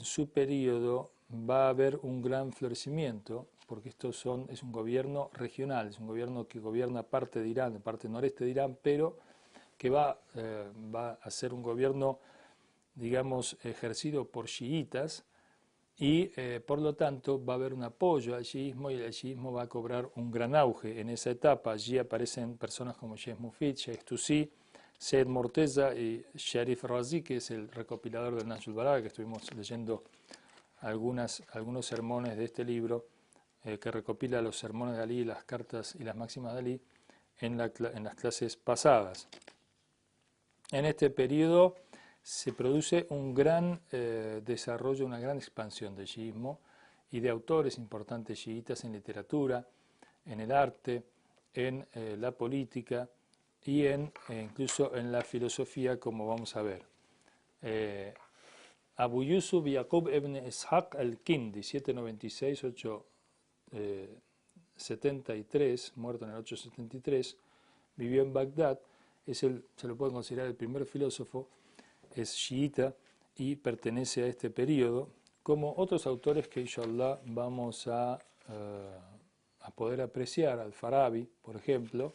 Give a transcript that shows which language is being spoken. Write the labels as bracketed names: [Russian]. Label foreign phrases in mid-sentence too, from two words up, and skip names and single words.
[Spanish] su periodo va a haber un gran florecimiento, porque es un gobierno regional, es un gobierno que gobierna parte de Irán, de parte noreste de Irán, pero que va a ser un gobierno, digamos, ejercido por chiitas y por lo tanto va a haber un apoyo al chiismo y el chiismo va a cobrar un gran auge en esa etapa. Allí aparecen personas como Sheikh Mufid, Sheikh Tusi, Said Morteza y Sharif Razi, que es el recopilador del Nahj al-Balagha, que estuvimos leyendo algunos sermones de este libro, que recopila los sermones de Ali, las cartas y las máximas de Ali en las clases pasadas. En este periodo se produce un gran desarrollo, una gran expansión del chiismo y de autores importantes chiitas en literatura, en el arte, en la política y incluso en la filosofía, como vamos a ver. Abu Yusuf Yaqub ibn Ishaq al-Kindi, 796-873, muerto en el 873, vivió en Bagdad. Se lo puede considerar el primer filósofo, es chiita y pertenece a este periodo, como otros autores que inshallah vamos a poder apreciar, al-Farabi, por ejemplo.